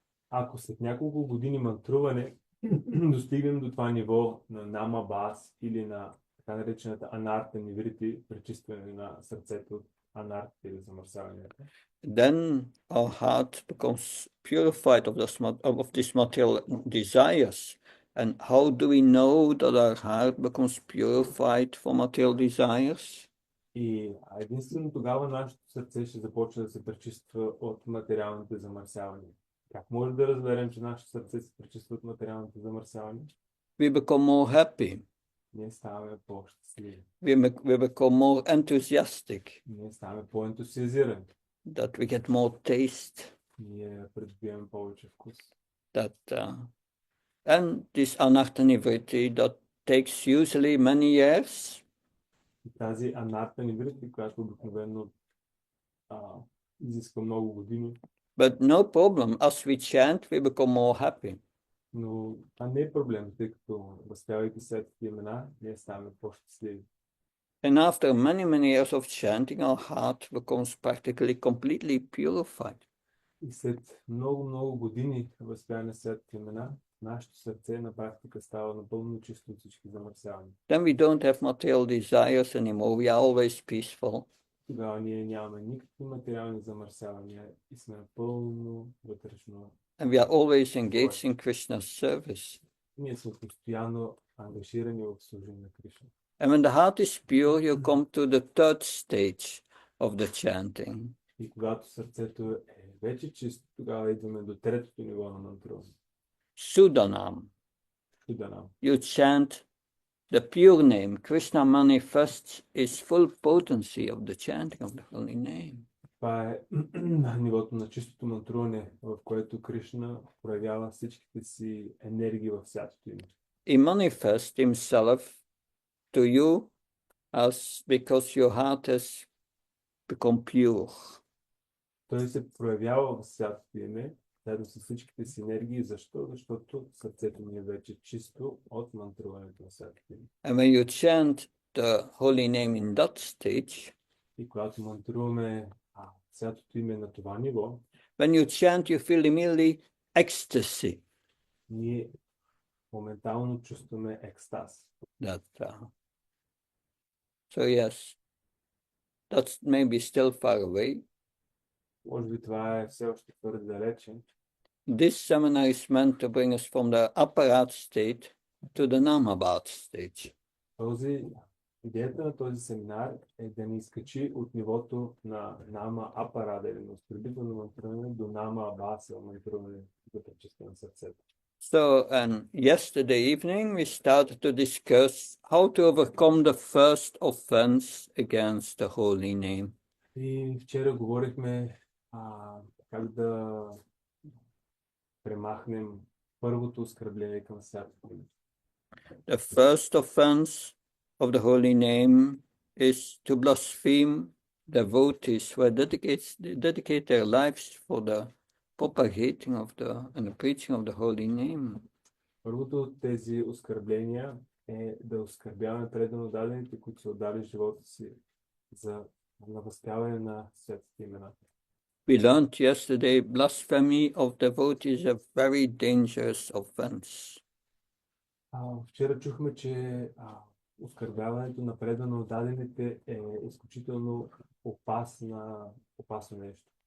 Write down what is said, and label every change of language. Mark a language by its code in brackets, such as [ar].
[bg] Ако след няколко години мантруване достигнем до това ниво на нама бас или на така наречената анарта ниврити, пречистване на сърцето от анарта или замърсяванията, [en] then our heart becomes purified of these material desires. And how do we know that our heart becomes purified from material desires? [bg] и единствено тогава нашето сърце ще започне да се пречиства от материалните замърсявания. Как може да разберем, че нашето сърце се пречиства от материалните замърсявания? [en] We become more happy. [bg] Ние ставаме по-щастливи. [en] We become more enthusiastic. [bg] Ние ставаме по-ентусиазирани. [en] That we get more taste. [bg] Ние придобиваме повече вкус. [en] And this anartha-nivritti that takes usually many years. [bg] И тази анарта ниврити, която обикновено изисква много години. [en] But no problem. As we chant, we become more happy. [bg] Но това не е проблем, тъй като възпявайки светите имена, ние ставаме по-щастливи. [en] And after many, many years of chanting, our heart becomes practically completely purified. [bg] И след много години възпяване на светите имена, нашето сърце на практика става напълно чисто от всички замърсявания. [en] Then we don't have material desires anymore. We are always peaceful. [bg] Тогава ние нямаме никакви материални замърсявания и сме напълно вътрешно. [en] And we are always engaged in Krishna's service. [bg] Ние сме постоянно ангажирани в служение на Кришна. [en] And when the heart is pure, you come to the third stage of the chanting. [bg] И когато сърцето е вече чисто, тогава идваме до третото ниво на мантруване. [en] Sudanam. [bg] Суданам. [en] You chant the pure name. Krishna manifests his full potency of the chanting of the holy name. [bg] Това е нивото на чистото мантруване, в което Кришна проявява всичките си енергии в святото име. [en] He manifests himself to you because your heart has become pure. [bg] Той се проявява в святото име, заедно с всичките си енергии. Защо? Защото сърцето ни е вече чисто от мантруването на святото име. [en] And when you chant the holy name in that stage, [bg] и когато мантруваме святото име на това ниво, [en] when you chant, you feel immediately ecstasy. [bg] ние моментално чувстваме екстаз. [en] So yes, that's maybe still far away. [bg] Може би това е все още твърде далече. [en] This seminar is meant to bring us from the aparat state to the namabhat stage. [bg] Идеята на този семинар е да ни изкачи от нивото на нама апарада или на оскърбително мантруване до нама абаса мантруване за пречистване на сърцето. [en] So, yesterday evening we started to discuss how to overcome the first offense against the holy name. [bg] И вчера говорихме как да премахнем първото оскърбление към святото име. [en] The first offense of the holy name is to blaspheme devotees who dedicate their lives for the propagating of and the preaching of the holy name. [bg] Първото от тези оскърбления е да оскърбяваме предано дадените, които са отдали живота си за възпяване на светите имена. [en] We learned yesterday blasphemy of devotees is a very dangerous offense. [bg] Вчера чухме, че оскърбяването на предано отдадените е изключително опасно нещо.